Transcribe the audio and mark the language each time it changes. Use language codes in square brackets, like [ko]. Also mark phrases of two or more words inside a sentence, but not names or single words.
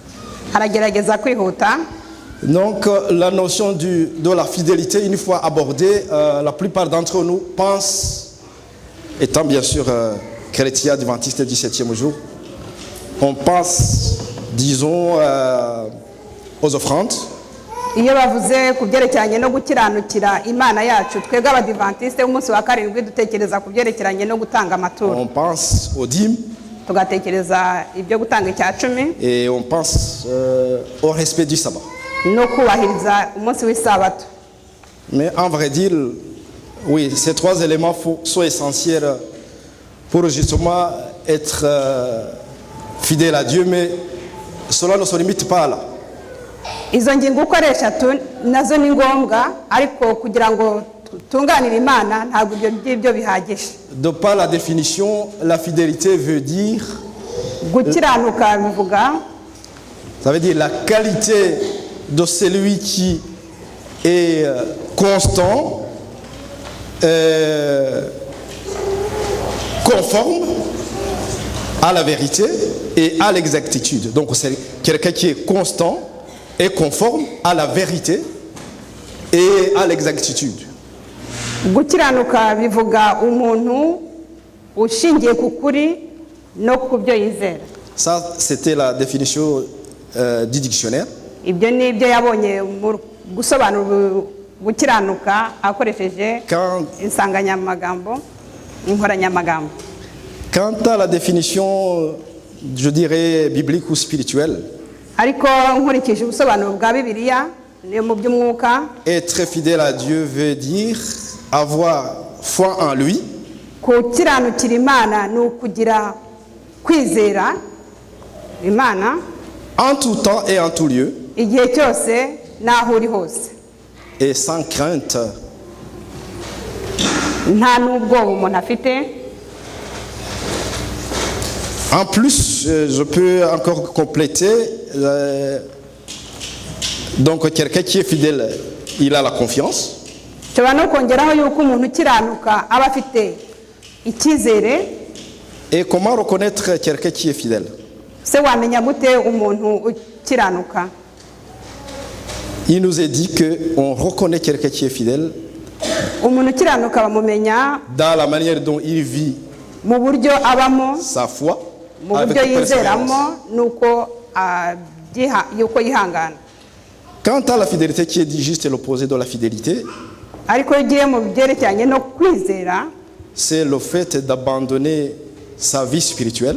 [fr] Donc la notion de la fidélité, une fois abordée, la plupart d'entre nous pensent, étant bien sûr chrétiens adventistes du 7e jour, on pense, disons, aux offrandes. [rw] Iyo bavuze ku byerekeranye no gukiranukira Imana yacu twebwe abadiventiste umunsi wa karindwi dutekereza ku byerekeranye no gutanga amaturo. [fr] On pense aux dîmes. [rw] Tugatekereza ibyo gutanga icya 10. [fr] Et on pense au respect du sabbat. [rw] No kubahiriza umunsi w'isabato. [fr] Mais en vrai dire, oui, ces trois éléments sont essentiels pour justement être fidèle à Dieu, mais cela ne se limite pas là. [rw] Izo ngingo uko ari eshatu nazo ni ngombwa ariko kugira ngo tunganire Imana ntabwo ibyo bihagije. [fr] De par la définition, la fidélité veut dire Ça veut dire la qualité de celui qui est constant, conforme à la vérité et à l'exactitude. Donc c'est quelqu'un qui est constant et conforme à la vérité et à l'exactitude. [rw] gukiranuka bivuga umuntu ushingiye ku kuri no ku byo yizera. [fr] Ça, c'était la définition du dictionnaire. [rw] Ibyo ni ibyo yabonye mu gusobanura gukiranuka akoresheje insanganyamagambo inkoranyamagambo. [fr] Quant à la définition, je dirais biblique ou spirituelle, [rw] ariko nkurikije ubusobanuro bwa Bibiliya niyo mu by'umwuka, [fr] être fidèle à Dieu veut dire avoir foi en lui. [rw] Kukiranukira Imana ni ukugira kwizera Imana [fr] en tout temps et en tout lieu, [rw] igihe cyose n'aho uri hose, [fr] et sans crainte. [rw] nta n'ubwoba umuntu afite. [fr] En plus, je peux encore compléter. Donc, quelqu'un qui est fidèle, il a la confiance. [rw] nshobora no kongeraho yuko umuntu ukiranuka aba afite icyizere. [fr] Et comment reconnaître quelqu'un qui est fidèle? [rw] Se wamenya gute umuntu ukiranuka? [fr] Il nous est dit qu'on reconnaît quelqu'un qui est fidèle [rw] umuntu ukiranuka bamumenya [fr] dans la manière dont il vit [rw] mu buryo abamo, [fr] sa foi, [rw] mu [fr] avec [rw] buryo [fr] persévérance. [rw] yizeramo nuko yuko yihangana. [fr] Quant à la fidélité qui est dit juste l'opposé de la fidélité, [rw] ariko iyo ugiye mu byerekeranye no kwizera, [fr] c'est le fait d'abandonner sa vie spirituelle